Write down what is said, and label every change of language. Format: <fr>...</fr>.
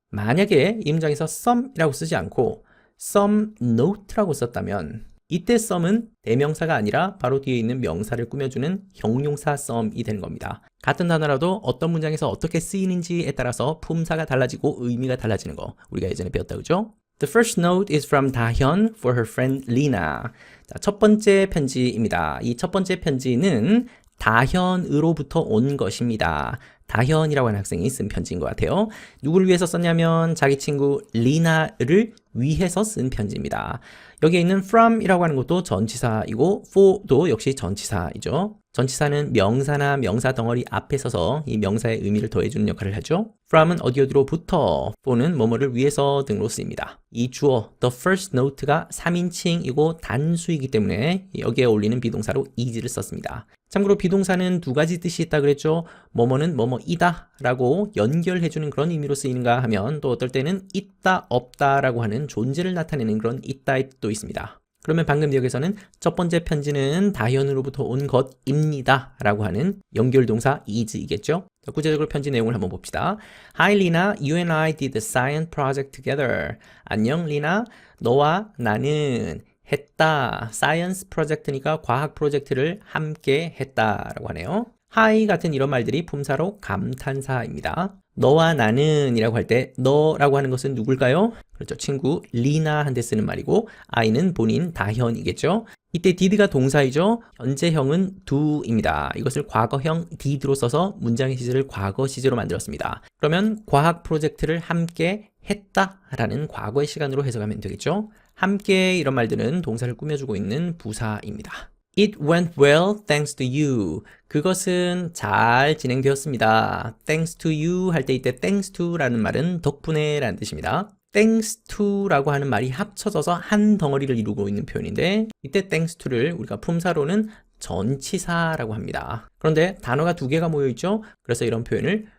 <ko>만약에 이 문장에서 some이라고 쓰지 않고 some note라고 썼다면 이때 some은 대명사가 아니라 바로 뒤에 있는 명사를 꾸며주는 형용사 some이 되는 겁니다. 같은 단어라도 어떤 문장에서 어떻게 쓰이는지에 따라서 품사가 달라지고 의미가 달라지는 거 우리가 예전에 배웠다 그죠?</ko> <en>The first note is from 다현 for her friend Lina.</en> <ko>자, 첫 번째 편지입니다. 이 첫 번째 편지는 다현으로부터 온 것입니다. 다현이라고 하는 학생이 쓴 편지인 것 같아요. 누구를 위해서 썼냐면 자기 친구 리나를 위해서 쓴 편지입니다. 여기에 있는 from이라고 하는 것도 전치사이고 for도 역시 전치사이죠. 전치사는 명사나 명사 덩어리 앞에 서서 이 명사의 의미를 더해주는 역할을 하죠. from은 어디로부터, for는 뭐뭐를 위해서 등으로 쓰입니다. 이 주어,</ko> <en>the first note</en> <ko>가 3인칭이고 단수이기 때문에 여기에 어울리는 비동사로 is를 썼습니다. 참고로 비동사는 두 가지 뜻이 있다 그랬죠. 뭐뭐는 뭐뭐이다 라고 연결해주는 그런 의미로 쓰이는가 하면 또 어떨 때는 있다, 없다 라고 하는 존재를 나타내는 그런 있다의 뜻도 있습니다. 그러면 방금 여기서는 첫 번째 편지는 다현으로부터 온 것입니다 라고 하는 연결동사 is이겠죠. 구체적으로 편지 내용을 한번 봅시다.</ko> <en>Hi Lina, you and I did the science project together.</en> <ko>안녕 리나, 너와 나는 했다. 사이언스 프로젝트니까 과학 프로젝트를 함께 했다라고 하네요. Hi 같은 이런 말들이 품사로 감탄사입니다. 너와 나는 이라고 할 때 너라고 하는 것은 누굴까요? 그렇죠. 친구 리나한테 쓰는 말이고 I는 본인 다현이겠죠. 이때 did가 동사이죠. 현재형은 do입니다. 이것을 과거형 did로 써서 문장의 시제를 과거 시제로 만들었습니다. 그러면 과학 프로젝트를 함께 했다라는 과거의 시간으로 해석하면 되겠죠. 함께 이런 말들은 동사를 꾸며주고 있는 부사입니다.</ko> <en>It went well thanks to you.</en> <ko>그것은 잘 진행되었습니다.</ko> <en>Thanks to you</en> <ko>할 때 이때 thanks to 라는 말은 덕분에 라는 뜻입니다. thanks to 라고 하는 말이 합쳐져서 한 덩어리를 이루고 있는 표현인데 이때 thanks to를 우리가 품사로는 전치사라고 합니다. 그런데 단어가 두 개가 모여 있죠. 그래서 이런 표현을</ko>